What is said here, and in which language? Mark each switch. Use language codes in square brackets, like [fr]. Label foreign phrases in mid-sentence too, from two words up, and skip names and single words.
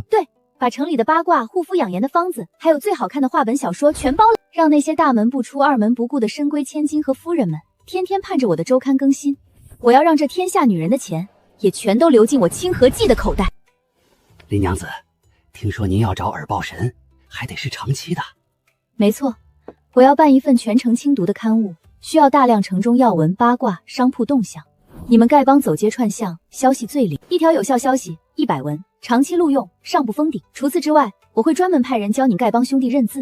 [zh] 對，把城裡的八卦、護膚養顏的方子，還有最好看的話本小說全包了，讓那些大門不出、二門不顧的深閨千金和夫人們，天天盼着我的週刊更新。我要讓這天下女人的錢，也全都流進我清河記的口袋。林娘子，聽說您要找耳報神，還得是長期的。沒錯，我要辦一份全城輕讀的刊物，需要大量城中要聞、八卦、商鋪動向。你們丐幫走街串巷，消息最靈，一條有效消息100文，長期錄用，上不封頂。除此之外，我會專門派人教你丐幫兄弟認字。